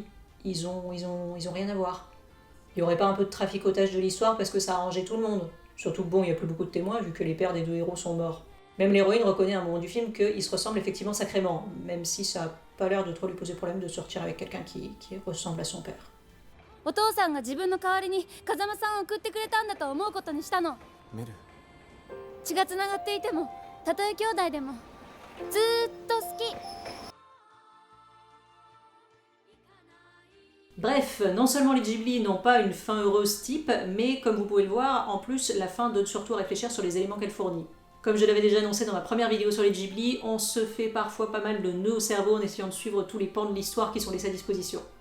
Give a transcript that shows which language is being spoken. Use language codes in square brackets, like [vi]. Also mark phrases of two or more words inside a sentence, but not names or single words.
[fr] Ils ont rien à voir. Il n'y aurait pas un peu de traficotage de l'histoire parce que ça a arrangé tout le monde. Surtout que bon, il n'y a plus beaucoup de témoins vu que les pères des deux héros sont morts. Même l'héroïne reconnaît à un moment du film qu'ils se ressemblent effectivement sacrément, même si ça n'a pas l'air de trop lui poser problème de sortir avec quelqu'un qui ressemble à son père. [ja] お父さんが自分の代わりに風間さんを送ってくれたんだと思うことにしたの。メル、血がつながっていてもたとえ兄弟でもずーっと好き。 [fr] Bref, non seulement les Ghibli n'ont pas une fin heureuse type, mais comme vous pouvez le voir, en plus la fin donne surtout à réfléchir sur les éléments qu'elle fournit. Comme je l'avais déjà annoncé dans ma première vidéo sur les Ghibli, on se fait parfois pas mal de nœuds au cerveau en essayant de suivre tous les pans de l'histoire qui sont laissés à disposition.